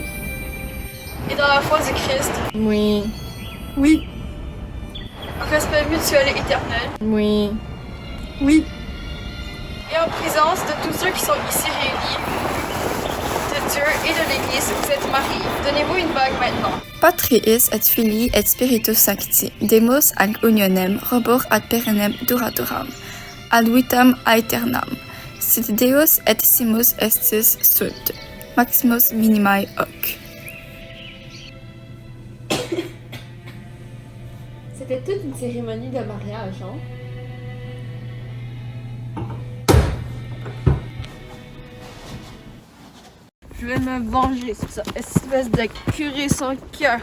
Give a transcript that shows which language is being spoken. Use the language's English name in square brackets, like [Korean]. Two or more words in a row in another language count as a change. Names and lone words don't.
[French] Et dans la foi du Christ, Oui. oui, en respect mutuel et éternel, Oui. oui, et en présence de tous ceux qui sont ici réunis, de Dieu et de l'Église, vous êtes mariés. Donnez-vous une bague maintenant. [Latin] Patriis et Filii et Spiritus Sancti, Demos ad unionem robur ad perennem duraturam, ad vitam aeternam, sit Deus et simus estis sunt, maximus minimae hoc. [French] C'était toute une cérémonie de mariage, hein? je vais me venger sur ça, espèce de curé sans cœur.